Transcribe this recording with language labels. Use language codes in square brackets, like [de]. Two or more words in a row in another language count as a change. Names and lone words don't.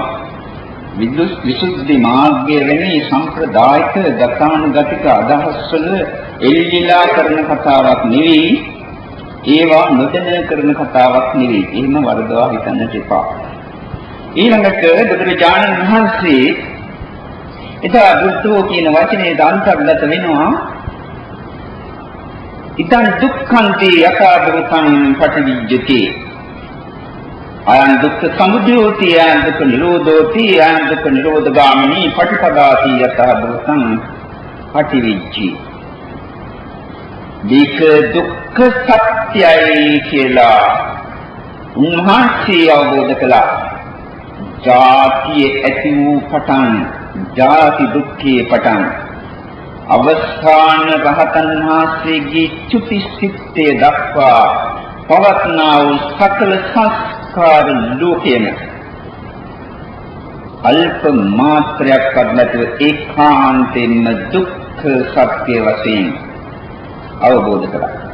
[si] විසුද්ධි මාර්ගයේ වෙන්නේ සම්ප්‍රදායික ගතානුගතික අදහස් වල එල්ලිලා කරන කතාවක් නෙවෙයි. ඒවා නොදැන කරන කතාවක් නෙවෙයි. එහෙම වරදවා හිතන්නට එපා. ඊළඟට බුදුරජාණන් වහන්සේ එදා බුද්ධෝ කියන වචනේ අන්තර්ගත වෙනවා. [pi] ඉදං දුක්ඛන්ති යථාභූතං පටිවිජ්ජති. අයං දුක්ඛ සමුදයෝති අයං දුක්ඛ නිරෝධෝති අයං දුක්ඛ නිරෝධගාමිනී පටිපදාති යථාභූතං පටිවිජ්ජති. [si] මේක දුක්ඛ සත්‍යයි කියලා උන්වහන්සේ අවබෝධ කළා. ජාතිය ඇති වූ පටන් ජාති දුක්ඛේ පටන් අවස්ථාන රහතන් වහන්සේගේ චුති සිත්තේ දක්වා පවත්නා වූ සකල සංස්කාර ලෝකයේම අල්ප මාත්‍රයක්වත් නැතුව ඒකාන්තයෙන්ම දුක්ඛ සත්‍ය වශයෙන් අවබෝධ කළා.